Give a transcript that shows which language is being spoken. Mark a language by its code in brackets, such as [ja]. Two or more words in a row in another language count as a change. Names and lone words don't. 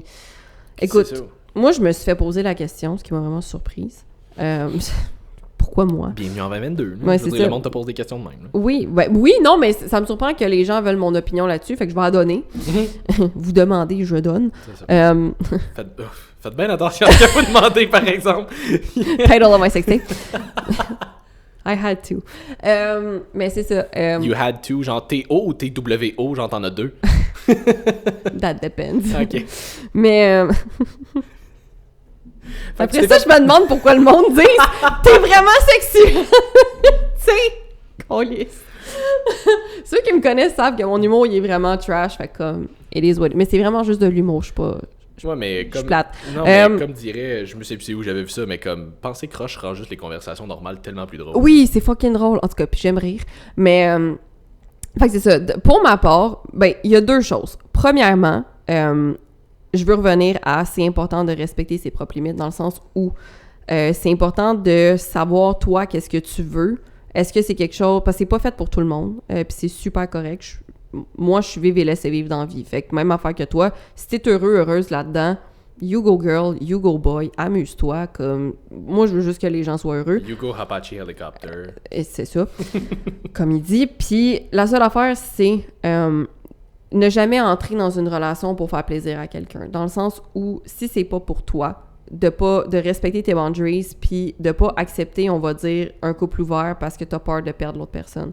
[fr] Écoute, moi je me suis fait poser la question, ce qui m'a vraiment surprise. Pourquoi moi? Bienvenue en 2022. Ouais, le monde te pose des questions de même. Là. Oui, non, mais ça me surprend que les gens veulent mon opinion là-dessus, fait que je vais en donner. Vous demandez, je donne. Faites bien attention à ce que vous demandez, par exemple. [en] Title of my sextape. I had to. [fr] Mais c'est ça. [en] You had to, [fr] genre T-O ou T-W-O, genre t'en as deux? [en] That depends. [fr] OK. Mais... Après ça, je me demande pourquoi le monde dit « T'es vraiment sexy! » Tu sais, on lisse. Ceux qui me connaissent savent que mon humour, il est vraiment trash. Fait comme, [en] it is what it is. [fr] Mais c'est vraiment juste de l'humour, je suis pas... Ouais, mais comme... Je suis plate. Non, mais comme dirait... Je me sais plus où j'avais vu ça, mais comme... Penser croche rend juste les conversations normales tellement plus drôles. Oui, c'est fucking drôle. En tout cas, puis j'aime rire. Mais... Fait que c'est ça. Pour ma part, ben, il y a deux choses. Premièrement... je veux revenir à c'est important de respecter ses propres limites dans le sens où c'est important de savoir toi qu'est-ce que tu veux. Est-ce que c'est quelque chose... Parce que c'est pas fait pour tout le monde, puis c'est super correct. Moi, je suis vive et laissez vivre dans la vie. Fait que même affaire que toi, si t'es heureuse là-dedans, [en] you go girl, you go boy, [fr] amuse-toi. Comme moi, je veux juste que les gens soient heureux. [en] You go Apache helicopter. [fr] Et c'est ça, comme il dit. Puis la seule affaire, c'est... ne jamais entrer dans une relation pour faire plaisir à quelqu'un. Dans le sens où, si c'est pas pour toi, de respecter tes boundaries, puis de pas accepter, on va dire, un couple ouvert parce que t'as peur de perdre l'autre personne.